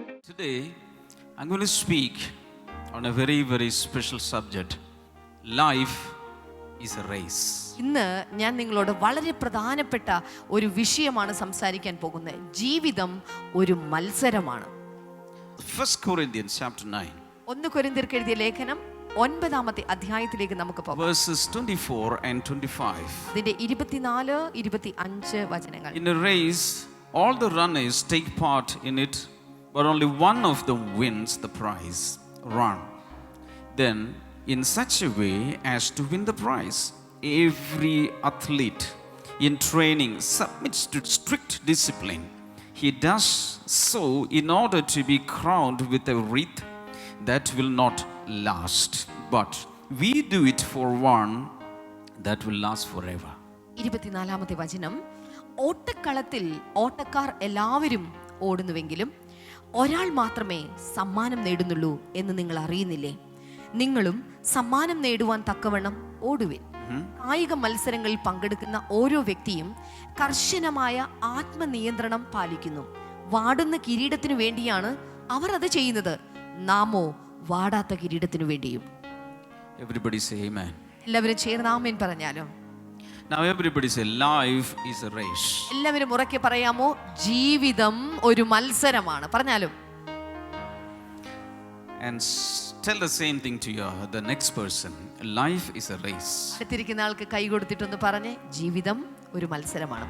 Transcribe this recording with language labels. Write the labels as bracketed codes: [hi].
[en] Today, I'm going to speak on a very, very special subject. Life is a race. [ml] ഇന്ന് ഞാൻ നിങ്ങളോട് വളരെ പ്രധാനപ്പെട്ട ഒരു വിഷയമാണ് സംസാരിക്കാൻ പോകുന്നത്. ജീവിതം ഒരു മത്സരമാണ്. [en] 1 Corinthians chapter 9. [ml] 1 കൊരിന്ത്യർക്ക് എഴുതിയ ലേഖനം 9-ാമത്തെ അധ്യായത്തിലേക്ക് നമുക്ക് പോകാം. [en] Verses 24 and 25. [ml] ഇതിന്റെ 24-25 വചനങ്ങൾ. [en] In a race, all the runners take part in it, but only one of them wins the prize. Run then in such a way as to win the prize. Every athlete in training submits to strict discipline. He does so in order to be crowned with a wreath that will not last, but we do it for one that will last forever. [ml] 24-ാമത്തെ വചനം. ഓട്ടക്കളത്തിൽ ഓട്ടക്കാർ എല്ലാവരും ഓടുന്നുവെങ്കിലും ഒരാൾ മാത്രമേ സമ്മാനം നേടുന്നുള്ളൂ എന്ന് നിങ്ങൾ അറിയുന്നില്ലേ? നിങ്ങളും സമ്മാനം നേടുവാൻ തക്കവണ്ണം ഓടുവിൻ. കായിക മത്സരങ്ങളിൽ പങ്കെടുക്കുന്ന ഓരോ വ്യക്തിയും കർശനമായ ആത്മനിയന്ത്രണം പാലിക്കുന്നു. വാടുന്ന കിരീടത്തിനു വേണ്ടിയാണ് അവർ അത് ചെയ്യുന്നത്. നാമോ വാടാത്ത കിരീടത്തിനു വേണ്ടിയും. [en] Everybody say amen. [ml] എല്ലാവരും ചേർന്ന് ആമേൻ പറഞ്ഞാലോ? [en] Now everybody say life is a race. [ml] എല്ലാവരും ഉറക്കെ പറയാമോ? ജീവിതം ഒരു മത്സരമാണ്. പറഞ്ഞാലും. [en] And tell the same thing to the next person. Life is a race. [ml] അടുത്തിരിക്കുന്ന ആൾക്ക് കൈ കൊടുത്തിട്ടൊന്ന് പറഞ്ഞേ, ജീവിതം ഒരു മത്സരമാണ്.